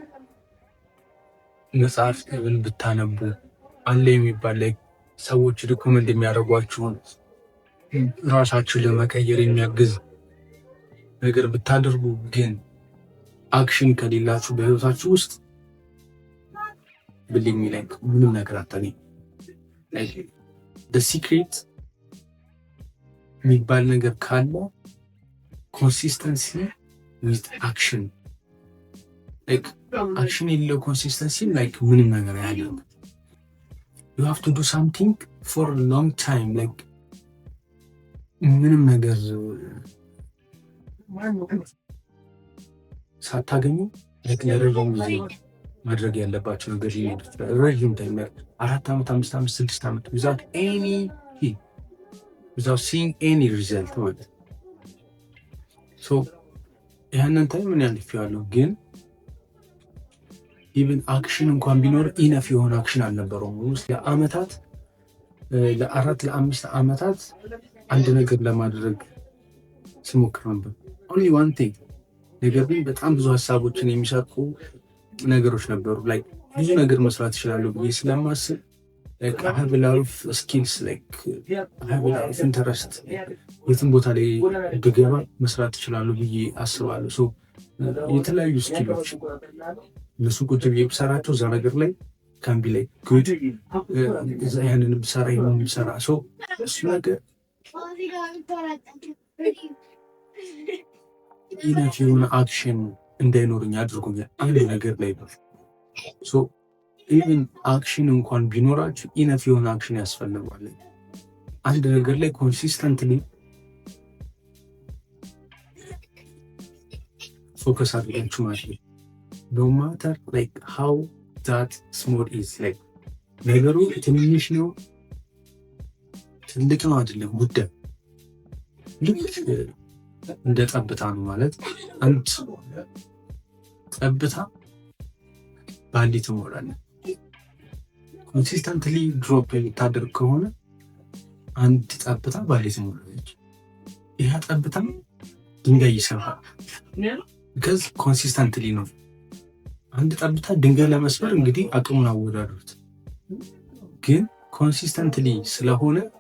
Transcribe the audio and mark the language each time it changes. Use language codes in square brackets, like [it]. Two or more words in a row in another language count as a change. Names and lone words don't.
[am] መጽሐፍ ብታነቡ፣ አለ የሚባል ላይ ሰዎች ሪኮመንድ የሚያደርጓችሁን ራሳችሁን ለመቀየር የሚያግዝ ነገር ብታደርጉ፣ ግን አክሽን ከሌላችሁ በህይወታችሁ ውስጥ ብልኝ ላይ ምንም ነገር አታገኙ። ሲክሬት የሚባል ነገር ካለ [en] consistency with action። [am] አክሽን የሌለው ኮንሲስተንሲ ላይክ ምንም ነገር አያደርግም። [en] you have to do something for a long time like [am] ምንም ነገር ሳታገኙ ለረጅም ጊዜ ማድረግ ያለባቸው ነገር ይሄዱት ረጅም ታይም 4 ዓመት 5 ዓመት 6 ዓመት [en] without seeing any result [am] ማለት ሶ ያንን ታይም ምን ያልፊያለሁ። ግን [en] even action [am] እንኳን ቢኖር ኢነፍ የሆነ አክሽን አልነበረውም። ውስጥ ለአመታት ለ4-5 ዓመታት አንድ ነገር ለማድረግ ስሞክር ነበር። [en] only one thing [am] ነገር ግን በጣም ብዙ ሀሳቦችን የሚሰጡ ነገሮች ነበሩ። like ብዙ ነገር መስራት ይችላሉ ብዬ ስለማስብ [en] like I have a lot of skills like I have a lot of interest [am] የትም ቦታ ላይ ብገባ መስራት ይችላሉ ብዬ አስባለሁ። ሶ የተለያዩ ስኪሎች እነሱ ቁጭ ብዬ ብሰራቸው እዛ ነገር ላይ [en] can be like good [am] ያንን ብሰራ ይሄንን ብሰራ ሶ እሱ ነገር ኢነፍ የሆነ አክሽን እንዳይኖረኝ አድርጎኛል አንድ ነገር ላይ ነው። [en] so even action [am] እንኳን ቢኖራችሁ ኢነፍ የሆነ አክሽን ያስፈልጋል። አንድ ነገር ላይ ኮንሲስተንትሊ ፎከስ አድርጋችሁ ማለት ነው። [en] no matter like how that small is like [am] ነገሩ ትንሽ ነው ትልቅ ነው አይደለም ጉዳይ ልክ እንደ ጠብታ ነው ማለት አንድ ጠብታ ባንዲ ትሞላለች። [en] consistently drop [am] የምታደርግ ከሆነ አንድ ጠብታ ባንዲ ትሞላለች። ይሄ ጠብታ ድንጋይ ይሰራል because ኮንሲስተንትሊ ነው። አንድ ጠብታ ድንጋይ ለመስበር እንግዲህ አቅሙን አወዳድሩት። ግን ኮንሲስተንትሊ ስለሆነ